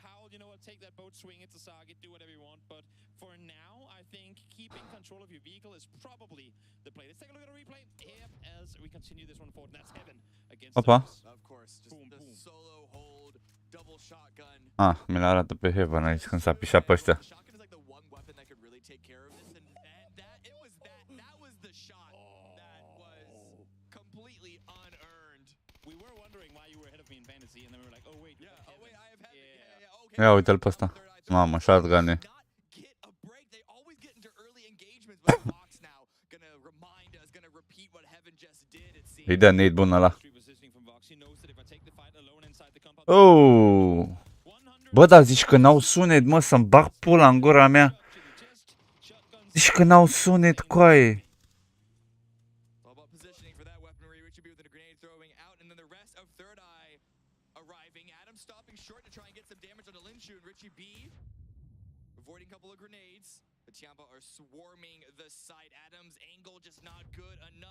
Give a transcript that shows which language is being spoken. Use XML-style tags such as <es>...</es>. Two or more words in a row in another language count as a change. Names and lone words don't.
<ro>Opa. Ah, mi-l arată pe Heaven aici când s-a pișat pe ăștia.</ro> <en>weapon that could really take care of this, and that was the shot that was completely unearned. We were wondering why you were ahead of me in fantasy, and then we were like, oh wait, I have heaven. Yeah, okay.</en> <ro>Ia uite-l pe ăsta. Mamă, shotgun-e.</ro> <en>Get a break. They always get into early engagements, but Fox now gonna remind us, gonna repeat what Heaven just did. It seems.</en> <ro>Îi dă nade bun ăla. Oh! Bă, dar zici că n-au sunet, mă, să-mi bag pula în gura mea. Zici că n-au sunet, coaie.</ro> <en>Avoiding a couple of grenades. The Tiampa are swarming the site. Adam's angle just not good enough.</en>